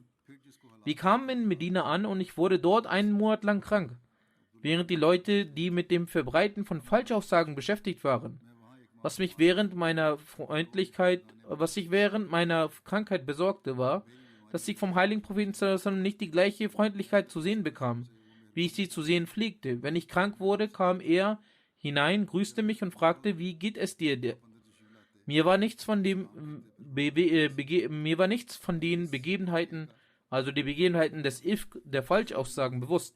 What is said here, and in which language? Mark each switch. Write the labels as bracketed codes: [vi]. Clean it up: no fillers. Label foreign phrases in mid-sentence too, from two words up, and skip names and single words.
[de] Wir kamen in Medina an und ich wurde dort einen Monat lang krank, während die Leute, die mit dem Verbreiten von Falschaussagen beschäftigt waren, was sich während meiner Krankheit besorgte, war, dass ich vom heiligen Propheten [ar] صلى الله عليه وسلم [de] nicht die gleiche Freundlichkeit zu sehen bekam, wie ich sie zu sehen pflegte. Wenn ich krank wurde, kam er hinein, grüßte mich und fragte, wie geht es dir? Mir war nichts von den Begebenheiten, also die Begebenheiten des Ifk, der Falschaussagen, bewusst.